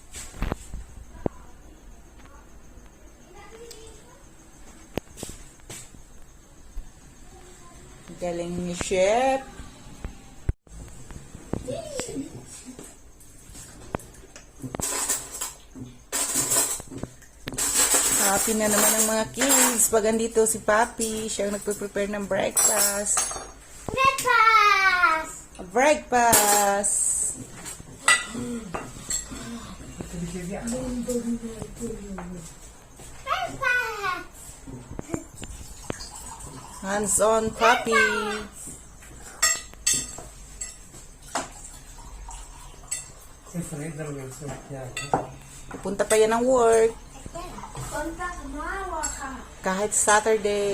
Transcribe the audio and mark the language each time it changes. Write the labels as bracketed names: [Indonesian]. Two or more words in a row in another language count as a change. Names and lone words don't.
[Filipino] Galing ni Chef. Happy na naman ang mga kids. Pag andito si Papi, siya ang nagpe-prepare ng breakfast. Breakfast! [English] Hands on, [Filipino] Papi! Pupunta pa yan ng work. Kahit Saturday.